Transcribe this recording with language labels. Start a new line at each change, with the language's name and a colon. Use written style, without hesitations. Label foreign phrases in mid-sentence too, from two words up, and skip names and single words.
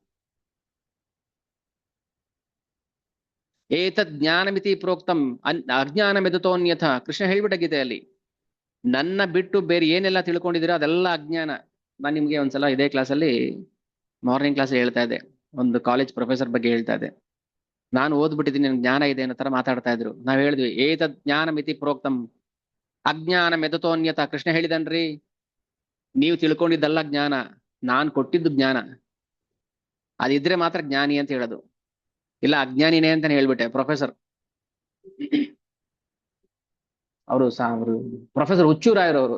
Sanskrit: ಏತದ್ ಜ್ಞಾನಮಿತಿ ಪ್ರೋಕ್ತಂ ಅಜ್ಞಾನ ಮೆದುತೋನ್ಯಥ.
Kannada: ಕೃಷ್ಣ ಹೇಳ್ಬಿಟ್ಟ ಗೀತೆಯಲ್ಲಿ, ನನ್ನ ಬಿಟ್ಟು ಬೇರೆ ಏನೆಲ್ಲ ತಿಳ್ಕೊಂಡಿದ್ದೀರಾ ಅದೆಲ್ಲ ಅಜ್ಞಾನ. ನಾನು ನಿಮ್ಗೆ ಒಂದ್ಸಲ ಇದೇ ಕ್ಲಾಸಲ್ಲಿ
English: morning class
Kannada: ಹೇಳ್ತಾ ಇದ್ದೆ, ಒಂದು
English: college professor
Kannada: ಬಗ್ಗೆ ಹೇಳ್ತಾ ಇದ್ದೆ. ನಾನು ಓದ್ಬಿಟ್ಟಿದ್ದೀನಿ ನನ್ಗೆ ಜ್ಞಾನ ಇದೆ ಅನ್ನೋ ತರ ಮಾತಾಡ್ತಾ ಇದ್ರು. ನಾವ್ ಹೇಳಿದ್ವಿ
Sanskrit: ಏತದ್ ಜ್ಞಾನ ಮಿತಿ ಪ್ರೋಕ್ತಂ ಅಜ್ಞಾನ ಮೆದುತೋನ್ಯತ.
Kannada: ಕೃಷ್ಣ ಹೇಳಿದನ್ರಿ, ನೀವು ತಿಳ್ಕೊಂಡಿದ್ದಲ್ಲ ಜ್ಞಾನ, ನಾನ್ ಕೊಟ್ಟಿದ್ದು ಜ್ಞಾನ. ಅದಿದ್ರೆ ಮಾತ್ರ ಜ್ಞಾನಿ ಅಂತ ಹೇಳೋದು, ಇಲ್ಲ ಅಜ್ಞಾನಿನೇ ಅಂತಾನೆ ಹೇಳ್ಬಿಟ್ಟೆ. ಪ್ರೊಫೆಸರ್ ಅವರು ಪ್ರೊಫೆಸರ್ ಹುಚ್ಚೂರಾಯರು ಅವರು.